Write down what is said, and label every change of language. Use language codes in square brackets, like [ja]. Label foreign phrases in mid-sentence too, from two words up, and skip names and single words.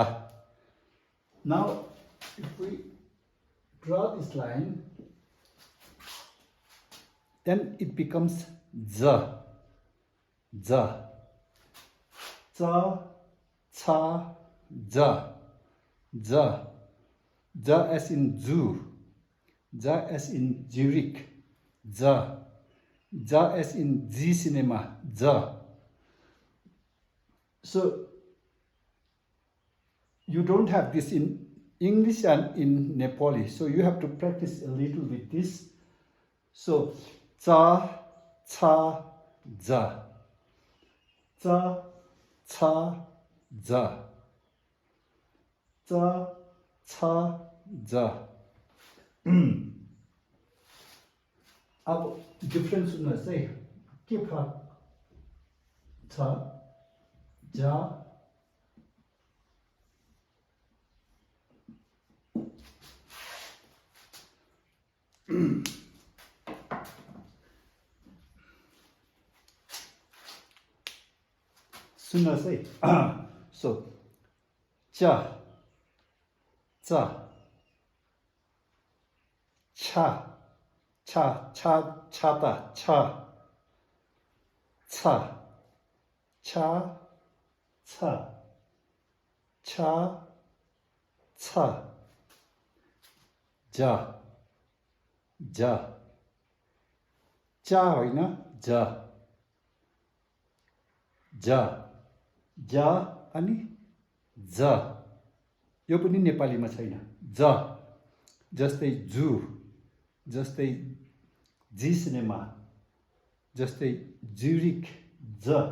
[en] Now, if we draw this line, then it becomes z. za. Za, cha, za. Za. Za as in zoo. Za as in Zurich. Za. Za as in Z cinema. Za. So you don't have this in English and in Nepali. So you have to practice a little with this. So za, cha, za. Za, cha, za. Za, cha, za. [ne] अब डिफरेन्स सुन्नुहोस् है के फरक छ जा सुन्नुहोस् है सो चा चा छा छा छा छाता छा छा छा छा छा छा जा जा चा होइन जा जा जा अनि जा यो पनि नेपालीमा छैन जा जस्तै जू जस्तै जी सिनेमा जस्तै ज्युरिक ज